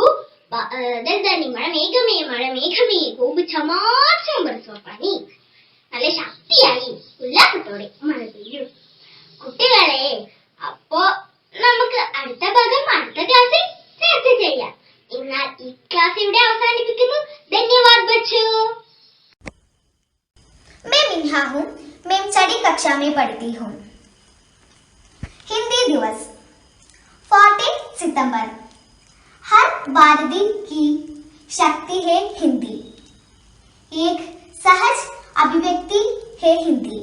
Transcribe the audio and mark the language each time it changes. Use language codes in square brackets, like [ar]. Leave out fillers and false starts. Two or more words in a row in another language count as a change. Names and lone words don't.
[ml] മഴമേഘമേ മഴമേഘമേ [hi] खूब चमाचम बरसो पानी. [ml] നല്ല ശക്തിയായി ഉല്ലാസത്തോടെ മഴ പെയ്യും. കുട്ടികളെ, അപ്പോ നമുക്ക് അടുത്ത ഭാഗം അടുത്ത ക്ലാസ്സിൽ ചർച്ച ചെയ്യാം. എന്നാൽ ഈ ക്ലാസ് ഇവിടെ അവസാനിപ്പിക്കുന്നു. [hi] धन्यवाद बच्चों. मैं मिन्हा हूँ, मैं 6वीं कक्षा में पढ़ती हूँ। हिंदी दिवस 14 सितंबर। हर भारतीय की शक्ति है हिंदी, एक सहज अभिव्यक्ति है हिंदी।